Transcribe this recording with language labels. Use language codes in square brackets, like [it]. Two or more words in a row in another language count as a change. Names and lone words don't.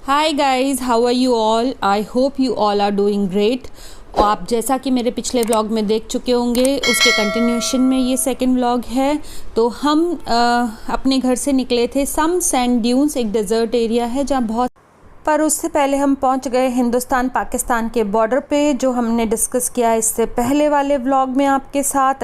[en] Hi guys, How are you all? I hope you all are doing great. [hi] और आप जैसा कि मेरे पिछले व्लॉग में देख चुके होंगे, उसके कंटिन्यूएशन में ये [en] second vlog [hi] है। तो हम अपने घर से निकले थे सम सैंड ड्यून्स, एक [en] desert area [hi] है जहाँ बहुत, पर उससे पहले हम पहुंच गए हिंदुस्तान पाकिस्तान के बॉर्डर पे, जो हमने डिस्कस किया इससे पहले वाले व्लॉग में आपके साथ।